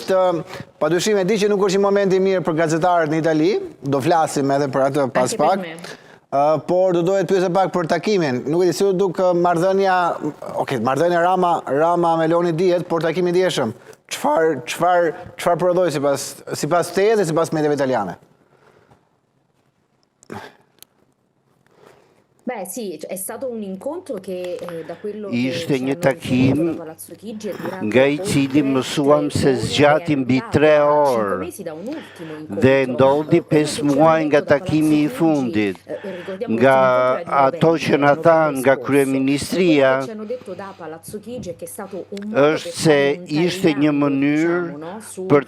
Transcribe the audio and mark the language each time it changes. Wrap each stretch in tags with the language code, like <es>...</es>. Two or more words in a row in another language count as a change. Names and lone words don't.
<sq>Padyshim e di që nuk është një moment i mirë për gazetarët në Itali, do flasim edhe për atë pas pak. Por do dohet pyesë pak për takimin. Nuk e di si u duk marrëdhënia Rama-Meloni dihet, por takimi i dieshëm. Çfarë prodhoi sipas teje dhe sipas mediave italiane?</sq> <it>Beh sì, è stato un incontro che da quello</it> <sq>Ishte një takim nga i cili mësuam se zgjati mbi 3 orë dhe ndodhi 5 muaj nga takimi i fundit. Nga ato që na thanë nga kryeministria është se ishte një mënyrë për</sq>